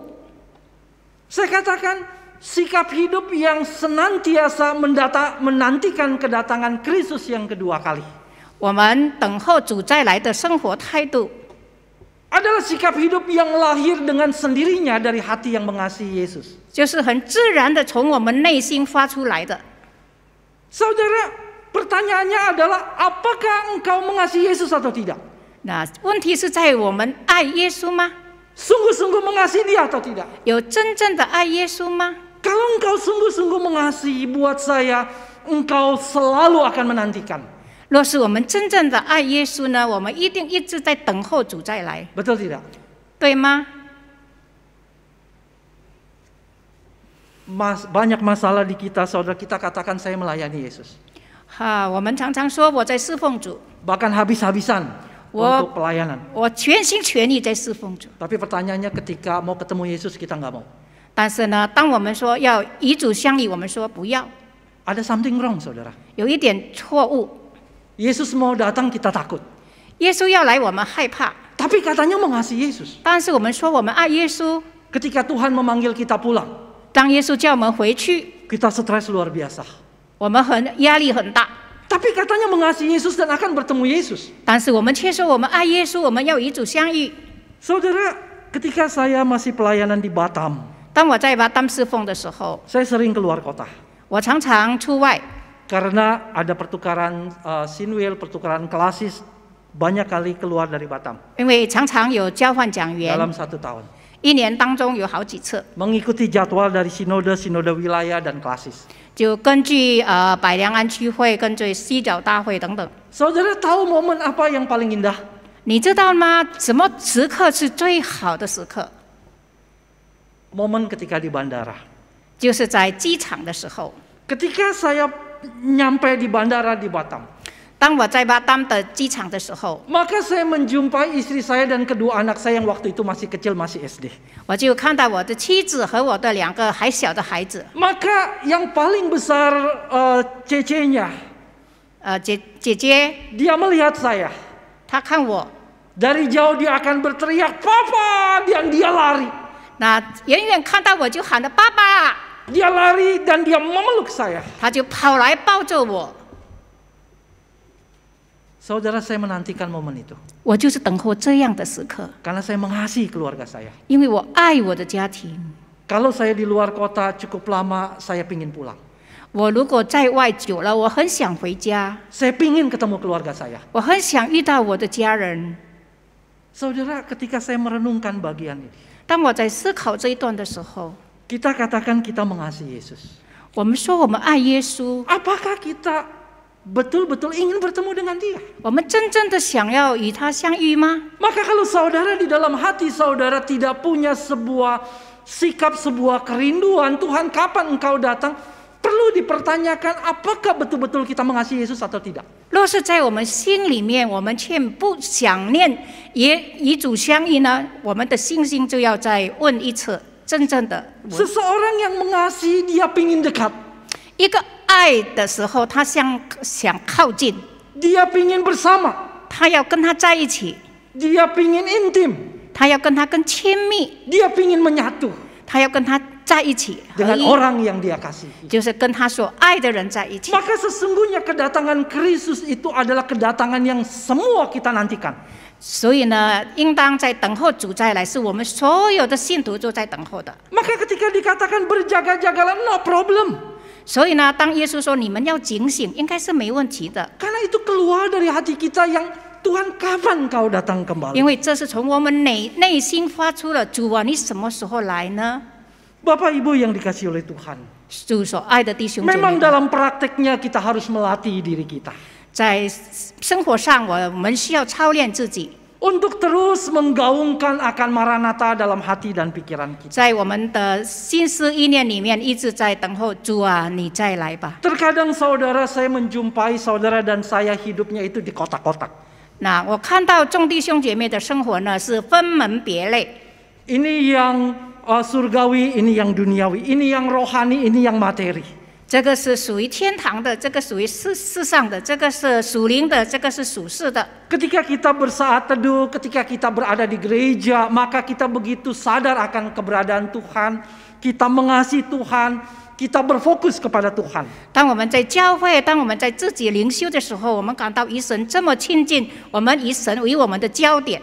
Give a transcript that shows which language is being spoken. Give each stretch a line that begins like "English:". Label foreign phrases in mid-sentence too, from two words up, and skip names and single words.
Indonesian: Saya katakan sikap hidup yang senantiasa menantikan kedatangan Kristus yang kedua kali
Chinese: 我们等候主再来的生活态度，
Indonesian: adalah sikap hidup yang lahir dengan sendirinya dari hati yang mengasihi Yesus.
Chinese: 就是很自然的从我们内心发出来的。
Indonesian: Saudara, pertanyaannya adalah apakah engkau mengasihi Yesus atau tidak?
Chinese: 那问题是在我们爱耶稣吗？
Indonesian: Sungguh-sungguh mengasihi Dia atau tidak?
Chinese: 有真正的爱耶稣吗？
Indonesian: Kalau engkau sungguh-sungguh mengasihi, buat saya, engkau selalu akan menantikan.
Chinese: 若是我们真正的爱耶稣呢，我们一定一直在等候主再来，
Indonesian: Betul tidak?
Chinese: 对吗？
Indonesian: Banyak masalah di kita, saudara, kita katakan saya melayani Yesus.
Chinese: 我们常常说我在侍奉主，
Indonesian: Bahkan habis-habisan untuk pelayanan.
Chinese: 我全心全意在侍奉主。
Indonesian: Tapi pertanyaannya ketika mau ketemu Yesus kita nggak mau.
Chinese: 但是呢，当我们说要与主相遇，我们说不要，
Indonesian: Ada
English: something wrong,
Indonesian: saudara.
Chinese: 有一点错误。
Indonesian: Yesus mau datang kita takut.
Chinese: 耶稣要来，我们害怕，
Indonesian: Tapi katanya mengasihi Yesus.
Chinese: 但是我们说我们爱耶稣。
Indonesian: Ketika Tuhan memanggil kita pulang,
Chinese: 当耶稣叫我们回去，
Indonesian: kita stres luar biasa.
Chinese: 我们压力很大。
Indonesian: Tapi katanya mengasihi Yesus dan akan bertemu Yesus.
Chinese: 但是我们却说我们爱耶稣，我们要与主相遇。
Indonesian: Saudara, ketika saya masih pelayanan di Batam,
Chinese: 当我在巴当侍奉的时候，
Indonesian: saya sering keluar kota.
Chinese: 我常常出外，
Indonesian: Karena ada pertukaran sinwil, pertukaran klasis, banyak kali keluar dari Batam
Chinese: 因为常常有交换讲员，
Indonesian: dalam 1 tahun.
Chinese: 1 年当中有好几次，
Indonesian: Mengikuti jadwal dari sinode wilayah dan klasis.
Chinese: 就根据百良安区会、根据西角大会等等。
Indonesian: Saudara tahu momen apa yang paling indah?
Chinese: 你知道吗？什么时刻是最好的时刻？
Indonesian: Momen ketika di bandara.
Chinese: 就是在机场的时候。
Indonesian: Ketika saya nyampe di bandara di Batam,
Chinese: 当我在巴当的机场的时候，
Indonesian: maka saya menjumpai istri saya dan kedua anak saya yang waktu itu masih kecil, masih SD.
Chinese: 我就看到我的妻子和我的2个还小的孩子。
Indonesian: Maka yang paling besar cecenya,
Chinese: 姐姐
Indonesian: dia melihat saya.
Chinese: 她看我，
Indonesian: Dari jauh dia akan berteriak, "Papa!" dan dia lari.
Chinese: 那远远看到我就喊了爸爸，
Indonesian: Dia lari dan dia memeluk saya.
Chinese: 他就跑来抱着我。
Indonesian: Saudara, saya menantikan momen itu.
Chinese: 我就是等候这样的时刻，
Indonesian: Karena saya mengasihi keluarga saya.
Chinese: 因为我爱我的家庭。
Indonesian: Kalau saya di luar kota cukup lama, saya pingin pulang.
Chinese: 我如果在外久了，我很想回家，
Indonesian: Saya pingin ketemu keluarga saya.
Chinese: 我很想遇到我的家人。
Indonesian: Saudara, ketika saya merenungkan bagian ini,
Chinese: 当我在思考这一段的时候，
Indonesian: kita katakan kita mengasihi Yesus.
Chinese: 我们说我们爱耶稣，
Indonesian: Apakah kita betul-betul ingin bertemu dengan Dia?
Chinese: 我们真正的想要与他相遇吗？
Indonesian: Maka kalau saudara di dalam hati saudara tidak punya sebuah sikap, sebuah kerinduan, Tuhan kapan engkau datang? Perlu dipertanyakan apakah betul-betul kita mengasihi Yesus atau tidak.
Chinese: 若是在我们心里面，我们却不想念也与主相遇呢，我们的信心就要再问一次，真正的
Indonesian: Seseorang yang mengasihi dia pingin dekat.
Chinese: 一个爱的时候，他想靠近，
Indonesian: Dia pingin bersama.
Chinese: 他要跟他在一起，
Indonesian: Dia pingin intim.
Chinese: 他要跟他更亲密，
Indonesian: Dia pingin menyatu
Chinese: 他要跟他在一起合
Indonesian: dengan
Chinese: 一，
Indonesian: orang yang dia kasihi.
Chinese: 就是跟他所爱的人在一起。
Indonesian: Maka sesungguhnya kedatangan Kristus itu adalah kedatangan yang semua kita nantikan.
Chinese: 所以呢，应当在等候主再来，是我们所有的信徒都在等候的。
Indonesian: Maka ketika dikatakan berjaga-jagalah,
English: no problem.
Chinese: 所以呢，当耶稣说你们要警醒，应该是没问题的，
Indonesian: Karena itu keluar dari hati kita yang Tuhan kapan kau datang
Chinese: 因
Indonesian: kembali?
Chinese: 为这是从我们内心发出了。主啊，你什么时候来呢？
Indonesian: Bapak Ibu yang dikasihi oleh Tuhan.
Chinese: 主所爱的弟兄姐
Indonesian: Memang
Chinese: 妹们，
Indonesian: dalam prakteknya kita harus melatih diri kita.
Chinese: 在生活上，我们需要操练自己，
Indonesian: Untuk terus menggaungkan akan Maranatha dalam hati dan pikiran kita.
Chinese: 在我们的心思意念里面一直在等候主啊，你再来吧。
Indonesian: Terkadang saudara saya menjumpai saudara dan saya hidupnya itu di kotak-kotak.
Chinese: 那我看到众弟兄姐妹的生活呢，是分门别类。
Indonesian: Ini yang surgawi, ini yang duniawi, ini yang rohani, ini yang materi.
Chinese: 这个是属于天堂的，这个属于世上的，这个是属灵的，这个是属世的。
Indonesian: Ketika kita bersaat teduh, ketika kita berada di gereja, maka kita begitu sadar akan keberadaan Tuhan, kita mengasihi Tuhan, kita berfokus kepada Tuhan.
Chinese: 当我们在教会，当我们在自己灵修的时候，我们感到与神这么亲近，我们以神为我们的焦点。